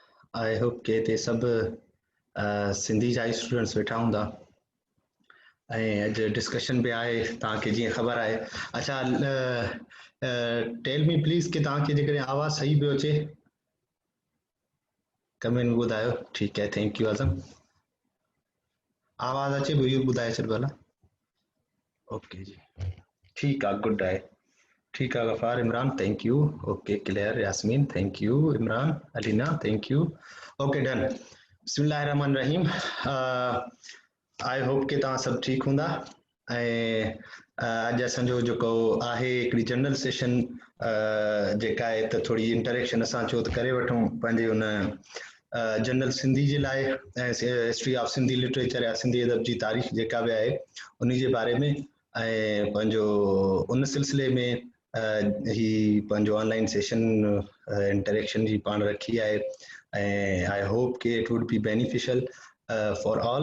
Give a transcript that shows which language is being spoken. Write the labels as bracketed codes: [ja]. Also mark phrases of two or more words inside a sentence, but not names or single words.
[en] I hope [sd] के हिते सभु सिंधी जा स्टूडेंट्स वेठा हूंदा ऐं अॼु डिस्कशन बि आहे तव्हांखे जीअं ख़बर आहे। अच्छा, [en] tell me please [sd] कि तव्हांखे जेकॾहिं आवाज़ सही पियो अचे कमेंट में ॿुधायो। ठीकु आहे, [en] thank you [sd] आज़म। आवाज़ अचे पियो इहो ॿुधाए छॾियो भला। ओके जी, ठीकु आहे, गुड आहे। [ur] ٹھیک ہے [en] गफ़ार, इमरान thank you. okay clear, यास्मीन thank you, इमरान, अलीना thank you. okay done. [ar] بسم الله رحمان رحيم. [en] I hope [sd] कि तव्हां सभु ठीकु हूंदा ऐं अॼु असांजो जेको आहे हिकिड़ी [en] general session [sd] जेका आहे त थोरी इंटरेक्शन असां छो त करे वठूं पंहिंजे उन जनरल सिंधी जे लाइ ऐं [en] history of Sindhi literature [sd] या सिंधी अदब जी तारीख़ जेका बि आहे उन जे बारे में ऐं पंहिंजो उन सिलसिले में ही पंहिंजो [en] online session interaction [sd] जी पाण रखी आहे ऐं [en] I hope [sd] कि [en] it would be beneficial for all.